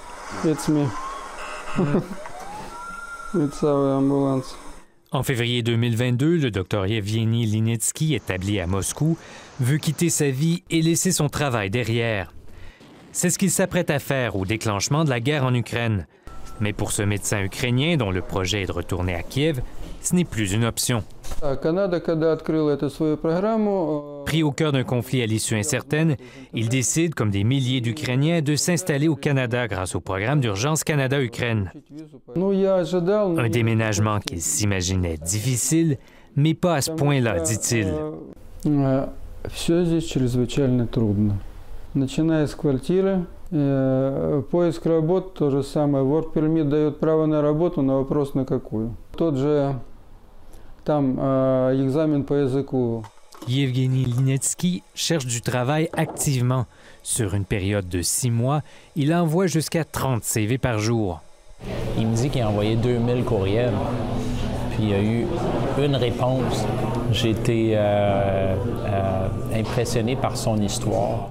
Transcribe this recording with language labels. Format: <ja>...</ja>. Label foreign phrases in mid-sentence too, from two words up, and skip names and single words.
<en>It's me. It's our ambulance.</en> <fr>En février 2022, le docteur Yevgeny Linetsky, établi à Moscou, veut quitter sa vie et laisser son travail derrière. C'est ce qu'il s'apprête à faire au déclenchement de la guerre en Ukraine. Mais pour ce médecin ukrainien, dont le projet est de retourner à Kiev, ce n'est plus une option. Pris au cœur d'un conflit à l'issue incertaine, il décide, comme des milliers d'Ukrainiens, de s'installer au Canada grâce au programme d'urgence Canada-Ukraine. Un déménagement qu'il s'imaginait difficile, mais pas à ce point-là, dit-il.</fr> <ru>Поиск работы, то же самое.</ru> <en>Work permit</en> <ru>дает право на работу, на вопрос на какую. Тот же там экзамен по языку.</ru> <fr>Yevgeny Linetsky cherche du travail activement. Sur une période de 6 mois, il envoie jusqu'à 30 CV par jour. Il me dit qu'il a envoyé 2000 courriels, puis il y a eu une réponse. J'ai été impressionné par son histoire.</fr>